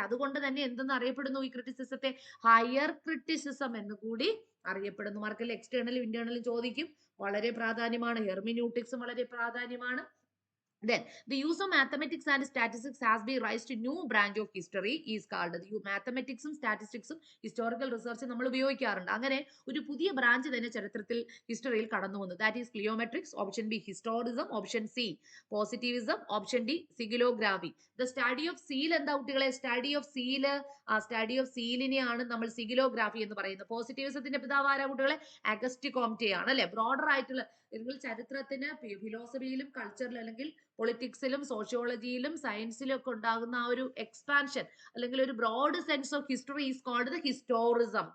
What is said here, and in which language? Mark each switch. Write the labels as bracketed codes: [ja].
[ml] അതുകൊണ്ട് തന്നെ എന്തെന്ന് അറിയപ്പെടുന്നു ഈ ക്രിറ്റിസിസത്തെ? ഹയർ ക്രിറ്റിസിസം എന്ന് കൂടി അറിയപ്പെടുന്നു. മറക്കല്ലേ. എക്സ്റ്റേണലും ഇന്റേണലും ചോദിക്കും. വളരെ പ്രാധാന്യമാണ്. ഹെർമിന്യൂട്ടിക്സും വളരെ പ്രാധാന്യമാണ്. [en] Then the use of mathematics and statistics has been raised to new branch of history is called mathematics statistics historical research [ml] നമ്മൾ ഉപയോഗിക്കാറുണ്ട്. അങ്ങനെ ഒരു പുതിയ ബ്രാഞ്ച് തന്നെ ചരിത്രത്തിൽ ഹിസ്റ്ററിയിൽ കടന്നു വന്നു. [en] That is cliometrics, option B historism, option C positivism, option D sigillography. [ml] The study of seal എന്താ കുട്ടികളെ? സ്റ്റഡി ഓഫ് സീലിനെയാണ് നമ്മൾ സിഗിലോഗ്രാഫി എന്ന് പറയുന്നത്. പോസിറ്റിവിസത്തിന്റെ പിതാവ് ആരാ കുട്ടികളെ? അഗസ്റ്റ് കോംറ്റെ ആണ് അല്ലെ. ബ്രോഡർ ആയിട്ടുള്ള നിങ്ങൾ ചരിത്രത്തിന് ഫിലോസഫിയിലും കൾച്ചറിലും അല്ലെങ്കിൽ പൊളിറ്റിക്സിലും സോഷ്യോളജിയിലും സയൻസിലും ഒക്കെ ഉണ്ടാകുന്ന ആ ഒരു എക്സ്പാൻഷൻ അല്ലെങ്കിൽ ഒരു broad sense of history is called the ഹിസ്റ്റോറിസം.